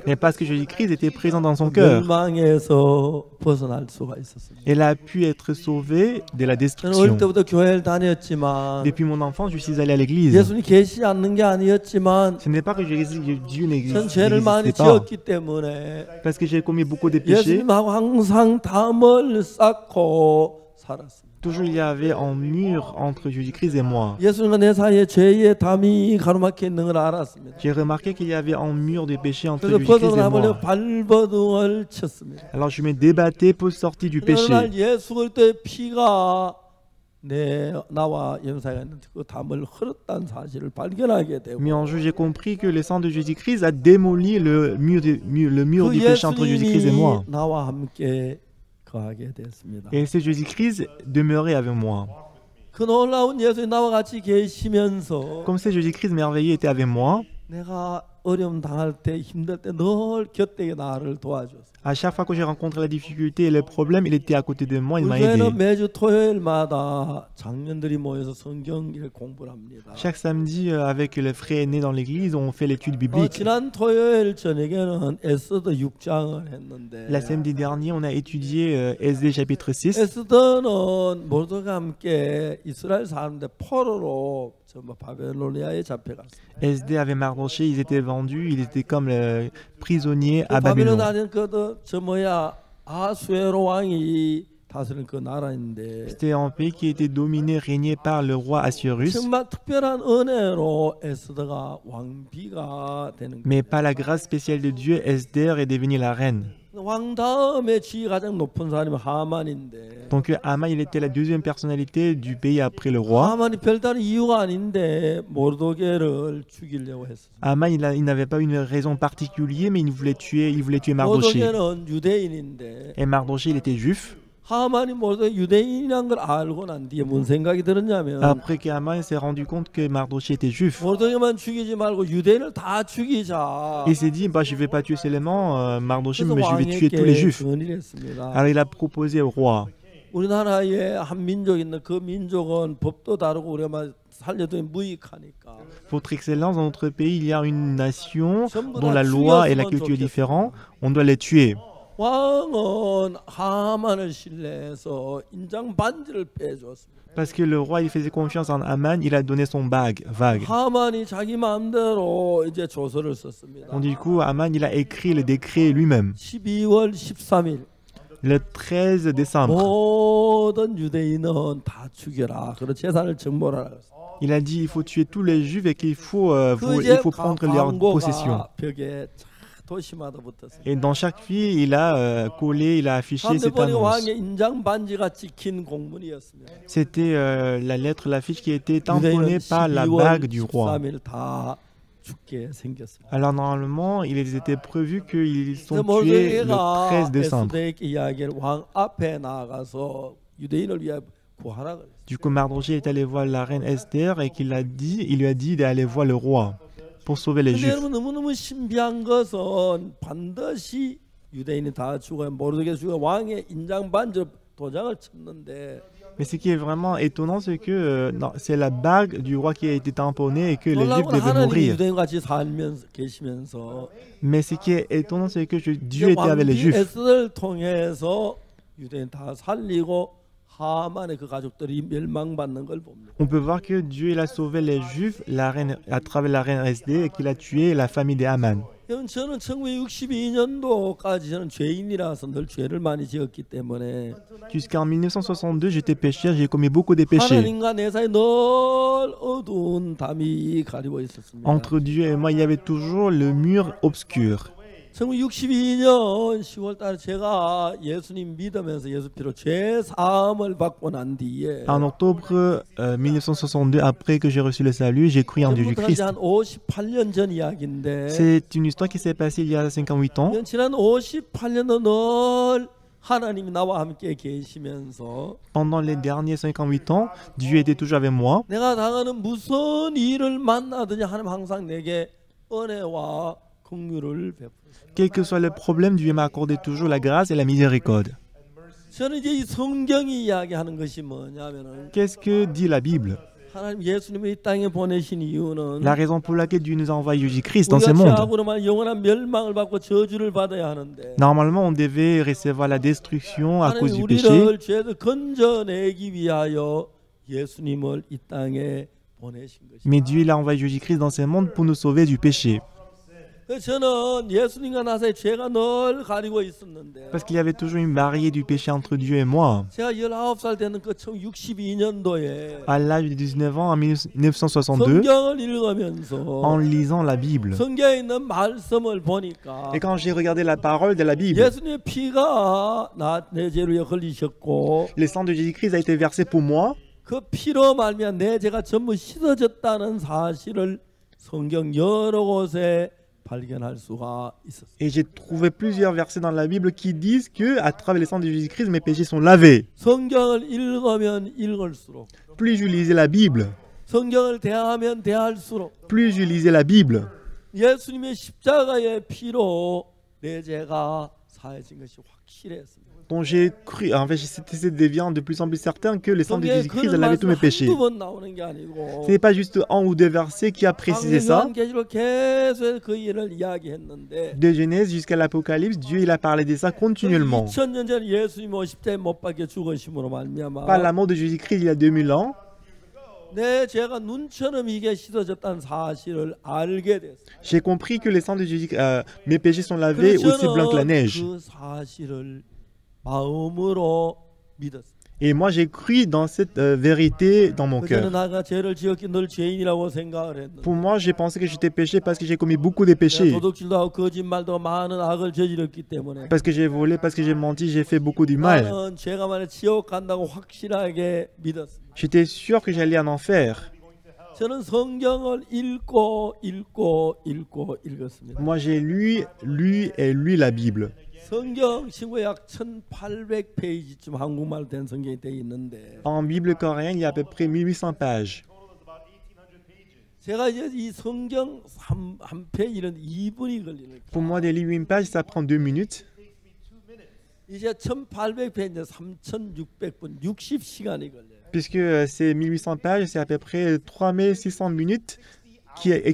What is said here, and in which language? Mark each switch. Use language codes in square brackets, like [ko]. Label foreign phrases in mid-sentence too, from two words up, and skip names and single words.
[fr] Mais parce que Jésus-Christ était présent dans son cœur, [ko] 멸망에서 벗어날 수가 있었습니다. [fr] elle a pu être sauvée de la [ko] 저는 어릴 [fr] destruction. [ko] 때부터 교회를 다녔지만 [fr] Depuis mon enfance, je suis allé à l'église. [ko] 예수님이 계시지 않는 게 아니었지만 [fr] Ce n'est pas que Dieu [ko] 전 죄를 많이 [fr] n'existait pas, [ko] 지었기 때문에 [fr] parce que j'ai commis beaucoup de péchés. [ko] 예수님하고 항상 담을 쌓고 살았습니다. [fr] Toujours il y avait un mur entre Jésus-Christ et moi. [ko] 예수님과 내 사이에 죄의 담이 가로막혀 있는 걸 알았습니다. [fr] J'ai remarqué qu'il y avait un mur de péché entre [ko] 그래서 [fr] Jésus-Christ et [ko] 벗어나보려 [fr] moi. [ko] 발버둥을 쳤습니다. [fr] Alors je me débattais pour sortir du [ko] 어느 날 [fr] péché. [ko] 예수 그리스도의 피가 나와 연사가 있는 그 담을 흘렀다는 사실을 발견하게 되고 [fr] Mais un jour, j'ai compris que le sang de Jésus-Christ a démoli le mur [ko] 그 [fr] du péché entre Jésus-Christ et moi. [ko] 예수님이 나와 함께 거하게 됐습니다. [fr] Et c'est Jésus-Christ demeurait avec moi. [ko] 그 놀라운 예수님 나와 같이 계시면서 [fr] Comme si Jésus-Christ merveilleux était avec moi, [ko] 내가 어려움 당할 때 힘들 때 늘 곁에 나를 도와줬어요. [fr] à chaque fois que j'ai rencontré la difficulté et les problèmes, il était à côté de moi, il [ko] 우리 [fr] m'a aidé. [ko] 교회는 매주 토요일마다 장년들이 모여서 성경을 공부를 합니다. [fr] Chaque samedi, avec les frères aînés dans l'église, on fait l'étude biblique. [ko] 지난 토요일 저녁에는 에스더 6장을 했는데 [fr] La samedi dernier, on a étudié SD chapitre 6. [ko] 에스더는 모르드가 함께 이스라엘 사람들 포로로 전부 바벨로니아에 잡혀갔어요. [fr] SD avec Mardoché, ils étaient vendus, ils étaient comme prisonniers à [ko] 바벨론 [fr] Babylone. [ko] 안에 저 아수에로 왕이 다스리는 그 나라인데 [fr] C'était un pays qui était dominé, régné par le roi Assuérus. [ko] 정말 특별한 은혜로 에스더가 왕비가 되는 [fr] Mais [ko] 거예요. [fr] par la grâce spéciale de Dieu, Esther est devenue la reine. [ko] 왕 다음에 지위 가장 높은 사람이 하만인데 [fr] Donc Haman, il était la deuxième personnalité du pays après le roi. [ko] 하만이 별다른 이유가 아닌데 모르드게를 죽이려고 했어요. [fr] Haman, il n'avait pas une raison particulière, mais il voulait tuer Mardoché. [ko] 모르드게는 유대인인데 [fr] Et Mardoché, il était juif. [ko] 하만이 모르드게 유대인이란 걸 알고 난 뒤에 무슨 생각이 들었냐면 [fr] Après que Haman s'est rendu compte que Mardoché était juif, [ko] 모르드게만 죽이지 말고 유대인을 다 죽이자. [fr] il s'est dit, bah, je ne vais pas tuer seulement Mardoché, [ko] 그래서 [fr] mais je vais tuer tous les [ko] 왕에게 [fr] juifs. [ko] 건의를 했습니다. [fr] Alors il a proposé au roi. [ko] 우리나라에 한 민족이 있는 그 민족은 법도 다르고 우리가 막 살려도 무익하니까 [fr] Votre Excellence, dans notre pays, il y a une nation [ko] 전부 [fr] dont [ko] 다 [fr] la loi et la [ko] 죽였으면 [fr] culture est [ko] 좋겠어. [fr] différente. On doit les tuer. [ko] 왕은 하만을 신뢰해서 인장 반지를 빼줬습니다. [fr] Parce que le roi, il faisait confiance en Aman, il a donné son vague. [ko] 하만이 자기 마음대로 이제 조서를 썼습니다. [fr] Donc du coup, Aman, il a écrit le décret lui-même. [ko] 12월 13일 [fr] Le 13 décembre, [ko] 모든 유대인은 다 죽여라. 그리고 재산을 정벌하라. [fr] il a dit il faut tuer tous les juifs et qu'il faut, [ko] 그 [fr] il faut prendre leurs possessions. [ko] 광고가 벽에 도시마다 붙었어요. [fr] Et dans chaque ville, il a collé, il a affiché [ko] 사람들 [fr] cette [ko] 보니 [fr] annonce. [ko] 왕의 인장 반지가 찍힌 공문이었습니다. [fr] C'était la lettre, l'affiche qui était tamponnée [ko] 유대인은 [fr] par la [ko] 12월 [fr] bague du roi. [ko] 13일 다 죽게 생겼습니다. [fr] Alors normalement, il était prévu qu'ils sont [ko] 그래서 [fr] tués le [ko] 모르드게가 [fr] 13 décembre. [ko] 에스더에게 이야기를 왕 앞에 나가서 유대인을 위해 구하라 그랬어요. [fr] Du coup, Mardochée est allé voir la reine Esther et il lui a dit d'aller voir le roi pour sauver les [ko] 근데 [fr] Juifs. [ko] 여러분 너무너무 신비한 것은 반드시 유대인이 다 죽어요. 모르드게 죽어 왕의 인장 반지 도장을 쳤는데 [fr] Mais ce qui est vraiment étonnant, c'est que non, c'est la bague du roi qui a été tamponnée et que les Juifs [ko] 놀라운 [fr] devaient [ko] 하나님이 [fr] mourir. [ko] 유대인같이 살면서 계시면서 [fr] Mais ce qui est étonnant, c'est que Dieu était avec les [ko] 왕비 [fr] Juifs. [ko] 에스더를 통해서 유대인 다 살리고 하만의 그 가족들이 멸망받는 걸 봅니다. [fr] On peut voir que Dieu il a sauvé les Juifs à travers la reine Esther et qu'il a tué la famille de Haman. [ko] 여러분 저는 1962년도까지 저는 죄인이라서 늘 죄를 많이 지었기 때문에 [fr] Jusqu'en 1962, j'étais pécheur, j'ai commis beaucoup de péchés. [ko] 하나님과 내 사이 늘 어두운 담이 가리고 있었습니다. [fr] Entre Dieu et moi, il y avait toujours le mur obscur. [ko] 1962년 10월달에 제가 예수님 믿으면서 예수 피로 죄 사함을 받고 난 뒤에 [fr] En octobre 1962, après que j'ai reçu le salut, j'ai cru en [ko] 그때부터 [fr] Jésus-Christ. [ko] 한 58년 전 이야기인데 [fr] C'est une histoire qui s'est passée il y a 58 ans. [ko] 지난 58년도 늘 하나님이 나와 함께 계시면서 [fr] Pendant les derniers 58 ans, Dieu était toujours avec moi. [ko] 내가 당하는 무슨 일을 만나든지 하나님 항상 내게 은혜와 긍휼을 베풀어요. [fr] Quel que soit le problème, Dieu m'a accordé toujours la grâce et la miséricorde. [ko] 저는 이제 이 성경이 이야기하는 것이 뭐냐면은 [fr] Qu'est-ce que dit la Bible? [ko] 하나님 예수님을 이 땅에 보내신 이유는 [fr] La raison pour laquelle Dieu nous a envoyé Jésus-Christ dans ce [ko] 우리가 [fr] monde. [ko] 죄악으로만 영원한 멸망을 받고 저주를 받아야 하는데 [fr] Normalement, on devait recevoir la destruction à cause [ko] 하나님 [fr] du péché. [ko] 우리를 죄를 건져내기 위하여 예수님을 이 땅에 보내신 것입니다. [fr] Mais Dieu il a envoyé Jésus-Christ dans ce monde pour nous sauver du péché. [ko] 그래서 저는 예수님과 나 사이 죄가 늘 가리고 있었는데 [fr] Parce qu'il y avait toujours une barrière du péché entre Dieu et moi. [ko] 제가 19살 되는 그 1962년도에 [fr] À l'âge de 19 ans, en 1962, [ko] 성경을 읽으면서 [fr] en lisant la Bible. [ko] 성경에 있는 말씀을 보니까 [fr] Et quand j'ai regardé la parole de la Bible, [ko] 예수님의 피가 내 죄로 흘리셨고 [fr] le sang de Jésus-Christ a été versé pour moi. [ko] 그 피로 말미암아 내 죄가 전부 씻어졌다는 사실을 성경 여러 곳에 발견할 수가 있었어요. [fr] Et j'ai trouvé plusieurs versets dans la Bible qui disent que à travers le sang de Jésus-Christ, mes péchés sont lavés. [ko] 성경을 읽으면 읽을수록 [fr] Plus je lisais la Bible, [ko] 성경을 대하면 대할수록 [fr] plus je lisais la Bible, [ko] 예수님의 십자가의 피로 내 죄가 사해진 것이 확실했습니다. [fr] dont j'ai cru, en fait, c'était devenant de plus en plus certain que le sang de [ko] 성경에 [fr] Jésus-Christ [ko] 그런 [fr] lavait tous mes [ko] 말씀 [fr] péchés. [ko] 한두 번 나오는 게 아니고 [fr] Ce n'est pas juste un ou deux versets qui a précisé ça. [ko] 요한계시록 계속 그 일을 이야기했는데 [fr] De Genèse jusqu'à l'Apocalypse, Dieu il a parlé de ça continuellement. [ko] 2000년 전 예수님 십자가에 못 박혀 죽으심으로 말미암아 [fr] Par la mort de Jésus-Christ il y a 2000 ans, [ko] 내 죄가 눈처럼 이게 씻어졌다는 사실을 알게 됐어요. [fr] j'ai compris que le sang de Jésus, mes péchés sont lavés aussi blancs que la neige. [ko] 그 사실을 마음으로 믿었어요. [fr] Et moi j'ai cru dans cette vérité dans mon [ko] 그때는 [fr] cœur. [ko] 내가 죄를 지었기 늘 죄인이라고 생각을 했는데 [fr] Pour moi, j'ai pensé que j'étais péché parce que j'ai commis beaucoup de péchés. [ko] 도둑질도 하고 거짓말도 많은 악을 저질렀기 때문에 [fr] Parce que j'ai volé, parce que j'ai menti, j'ai fait beaucoup du mal. [ko] 나는 죄가 만에 지옥 간다고 확실하게 믿었습니다. [fr] J'étais sûr que j'allais en enfer. [ko] 저는 성경을 읽고 읽었습니다. [fr] Moi j'ai lu la Bible. [ko] 성경 신구에 약 1800페이지쯤 한국말로 된 성경이 돼 있는데 [fr] En Bible coréenne, il y a à peu près 1800 pages. [ko] 제가 이제 이 성경 한 페이지는 2분이 걸리는 [fr] Pour moi, de lire une page, ça prend 2 minutes. [ko] 이제 1800편 이제 3600분 60시간이 걸려요. [fr] Puisque c'est 1800 pages, c'est à peu près 3600 minutes, qui est